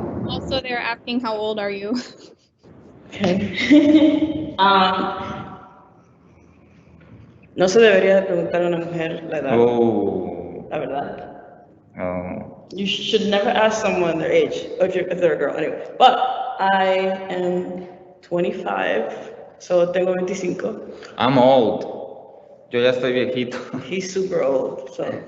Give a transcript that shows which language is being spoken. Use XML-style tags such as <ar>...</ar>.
<en>Also, they're asking how old are you? Okay.</en> <es>No se debería de preguntar a una mujer la edad. Oh. La verdad. Oh.</es> <en>You should never ask someone their age, if they're a girl, anyway. But I am 25, so</en> <es>tengo 25.</es> <en>I'm old.</en> <es>Yo ya estoy viejito.</es> <en>He's super old, so.</en>